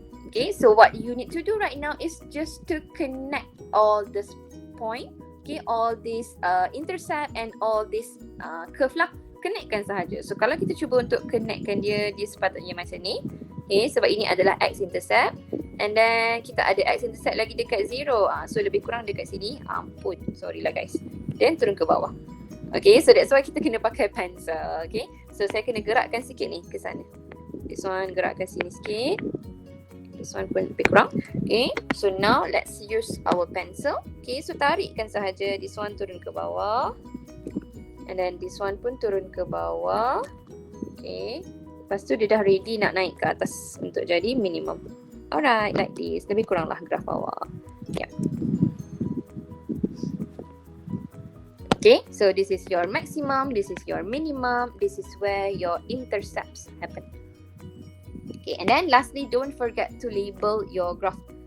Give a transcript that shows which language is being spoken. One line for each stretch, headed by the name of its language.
English: Okay, so what you need to do right now is just to connect all this point. Okay, all this intercept and all this curve lah.
Malay: Connectkan sahaja. So kalau kita cuba untuk connectkan dia, dia sepatutnya macam ni. Okay, sebab ini adalah x-intercept.
English: And then
Malay: kita ada x-intercept lagi dekat 0. So lebih kurang dekat sini. Ampun,
English: sorry lah guys.
Malay: Then turun ke bawah.
English: Okay, so that's why
Malay: kita kena pakai pencil. Okay, so saya kena gerakkan sikit ni ke sana. This one gerakkan sini sikit. This one pun lebih kurang.
English: Okay, so now let's use our pencil. Okay, so
Malay: tarikkan sahaja. This one turun ke bawah.
English: And then this one
Malay: pun turun ke bawah. Okay, lepas tu dia dah ready nak naik ke atas untuk jadi minimum.
English: Alright, like this.
Malay: Lebih kurang lah graf awak.
English: Yeah. Okay, so this is your maximum, this is your minimum, this is where your intercepts happen. Okay, and then lastly, don't forget to label your graph.